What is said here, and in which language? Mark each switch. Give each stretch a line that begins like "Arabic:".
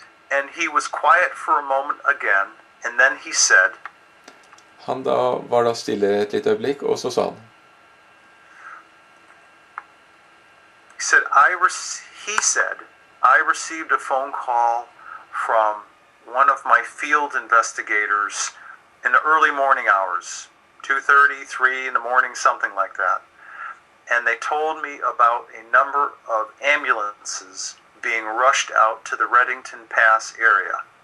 English: And he was quiet for a moment again, and then he said,
Norwegian: Han var da stille et lite øyeblikk, og så sa han.
English: He said, I received a phone call from one of my field investigators in the early morning hours. 2:30, 3 in the morning, something like that. And they told me about a number of ambulances being rushed out to the Reddington Pass area.